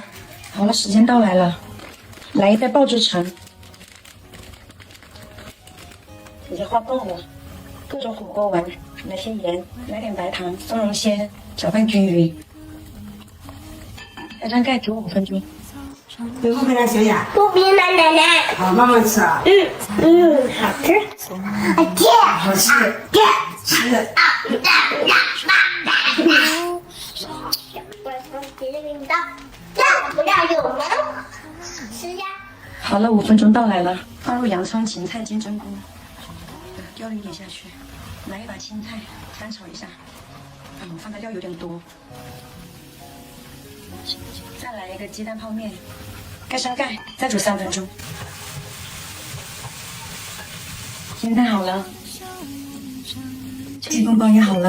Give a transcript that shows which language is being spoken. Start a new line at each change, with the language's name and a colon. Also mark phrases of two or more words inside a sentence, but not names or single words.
Chinese: 好了，時間到來了，來一袋爆汁橙，已經化凍了，各種火鍋丸，來些鹽，來點白糖，松茸鮮，攪拌均勻，蓋上蓋煮5分鐘。有不给他小雅？不必了，奶奶。好，慢慢吃啊。好吃。好吃。吃的。不要有吗？吃呀。好了，5 分鐘到來了，放入洋蔥、芹菜金針菇，料一點下去，來一把青菜，翻炒一下。我放的料有點多。再來一個雞蛋泡麵，蓋上蓋，再煮3分鐘。青菜好了，雞公煲也好了。